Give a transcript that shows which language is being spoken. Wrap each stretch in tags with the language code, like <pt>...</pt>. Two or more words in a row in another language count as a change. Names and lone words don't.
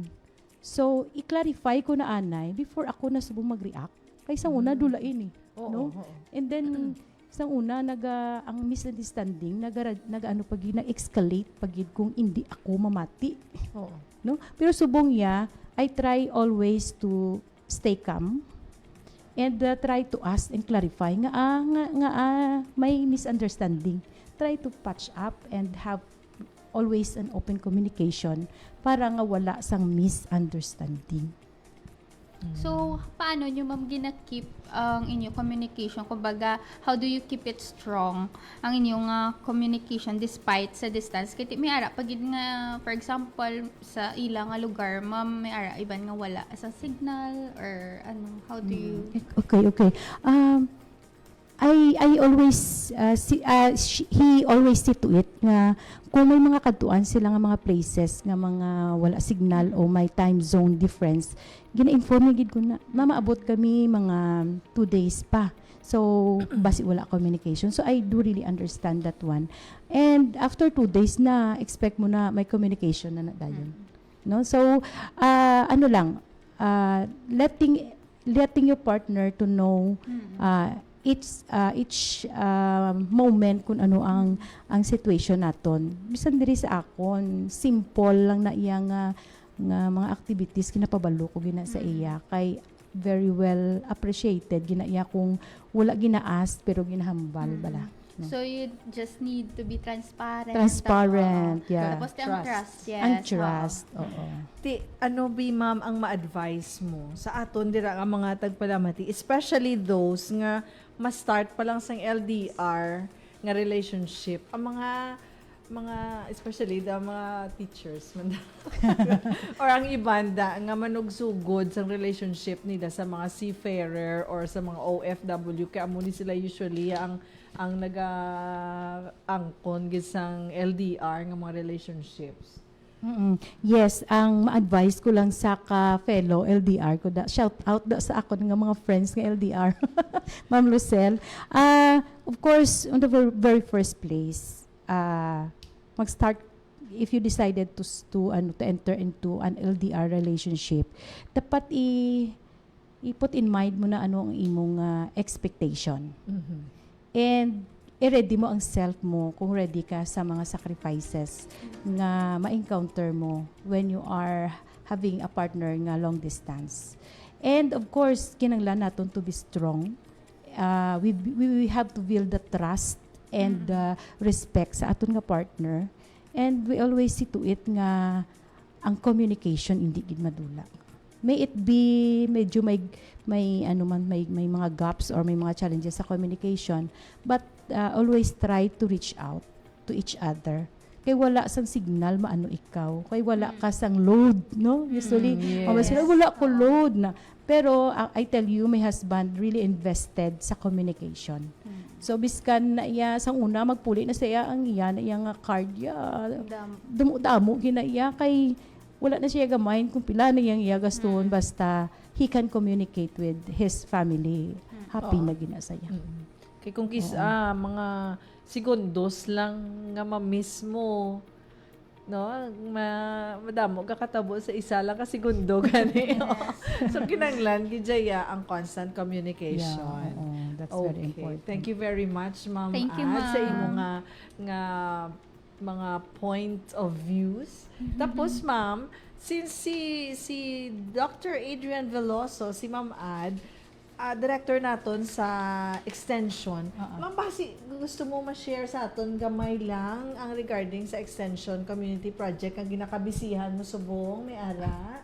<hil>So i-clarify ko na anay before ako na subong mag-react kaysa una dulain no. And then sa una ang misunderstanding nag-ano pagid na-escalate pagid kung hindi ako mamati. No? Pero subong</hil> <en>I try always to stay calm and try to ask and clarify</en> <hil>nga may</hil> <en>misunderstanding. Try to patch up and have always an open communication</en> <hil>para nga wala sang</hil> <en>misunderstanding.</en> <hil>So, paano nyo ma'am gina-keep ang inyong communication? Kumbaga,</hil> <en>how do you keep it strong</en> <hil>ang inyong</hil> <en>communication despite sa distance?</en> <hil>Kaya may ara, pag nga,</hil> <en>for example,</en> <hil>sa ilang lugar, ma'am, may ara, iban nga wala sa signal or ano,</hil> <en>how do you...</en> <hil>Okay.</hil> <en>I always he always see to it</en> <hil>nga kung may mga katuan sila nga mga places nga mga wala signal o may</hil> <en>time zone difference</en> <hil>gina-inform gid ko na mamaabot kami mga 2 days pa So, basi wala communication.</hil> <en>So, I do really understand that one. And after</en> <hil>2 days na, expect mo na may communication na dayon. No? So, ano lang,</hil> <en>letting your partner to know each moment</en> <hil>kung ano ang</hil> <en>situation naton.</en> <hil>Bisan diri sa akon, simple lang na iya nga mga activities kinapabalo ko gina sa iya kay</hil> <en>very well appreciated</en> <hil>gina iya kung wala gina-ask pero ginahambal bala. No?</hil> <en>So you just need to be transparent. Transparent, yeah.</en> <hil>Tapos ang trust, yes. Ang trust, oo. Ti, ano bi ma'am ang ma-advise mo sa aton dira nga mga tagpalamati,</hil> <en>especially those</en> <hil>nga ma-start pa lang sang LDR nga relationship, ang mga</hil> <en>especially the</en> <hil>mga teachers man or ang ibanda nga manugsugod sang relationship nila sa mga seafarer or sa mga OFW kaya amo ni sila usually ang naga-angkon gisang LDR nga mga relationships. Yes, ang ma-advise ko lang sa ka-fellow LDR ko,</hil> <en>shout out</en> <hil>sa ako ng mga friends ng LDR, Ma'am Lucelle.</hil> <en>Of course, on the very first place, mag-start, if you decided to enter into an LDR relationship, dapat i-put in mind</en> <hil>mo na ano ang imong</hil> <en>expectation.</en> <hil>And i-ready mo ang self mo kung ready ka sa mga sacrifices nga ma-encounter mo</hil> <en>when you are having a partner</en> <hil>nga</hil> <en>long distance. And of course,</en> <hil>kinanglan naton</hil> <en>to be strong. We have to build the trust and respect</en> <hil>sa aton nga</hil> <en>partner. And we always see to it</en> <hil>nga ang</hil> <en>communication</en> <hil>hindi gid madula.</hil> <en>May it be</en> <hil>medyo may mga</hil> <en>gaps or</en> <hil>may mga</hil> <en>challenges sa communication, but always try to reach out to each other.</en> <hil>Kay wala sang signal maano ikaw, kay wala ka sang load, no? Usually, sila wala ko load na.</hil> <en>Pero I tell you, my husband really invested sa communication.</en> <hil>So biskan na iya sang una magpuli na sa iya ang iya na iya nga card ya. Damo gina iya kay wala na siya gamayin kung pila na iyang iyagaston basta</hil> <en>he can communicate with his family.</en> <hil>Happy na ginasaya. Kay kung mga segundos lang nga ma-miss mo, no? Madamo kakatabo sa isa lang ka segundo gani. So kinanglan gidjaya ang</hil> <en>constant communication. That's Okay. very important. Thank you very much, Ma'am Thank you, Ad, sa ma'am.</en> <hil>imong nga mga</hil> <en>point of views.</en> <hil>Tapos, ma'am, since si Dr. Adrian Veloso, si Ma'am Ad, director naton sa extension. Ma'am, basi gusto mo ma-share sa aton gamay lang ang regarding sa</hil> <en>extension community project</en> <hil>ang ginakabisihan mo subong ni Ara?</hil>